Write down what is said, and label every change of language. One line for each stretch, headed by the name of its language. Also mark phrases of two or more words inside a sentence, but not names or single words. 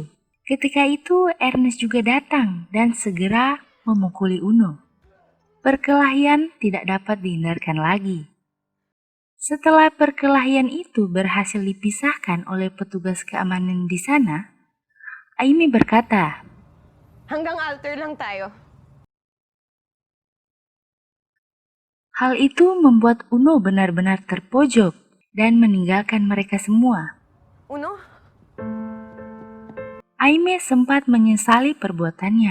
Indonesian: Ketika itu Ernest juga datang dan segera memukuli Uno. Perkelahian tidak dapat dihindarkan lagi. Setelah perkelahian itu berhasil dipisahkan oleh petugas keamanan di sana, Aime berkata,
Filipino: Hanggang altar lang tayo.
Indonesian: Hal itu membuat Uno benar-benar terpojok dan meninggalkan mereka semua. Uno? Aimee sempat menyesali perbuatannya.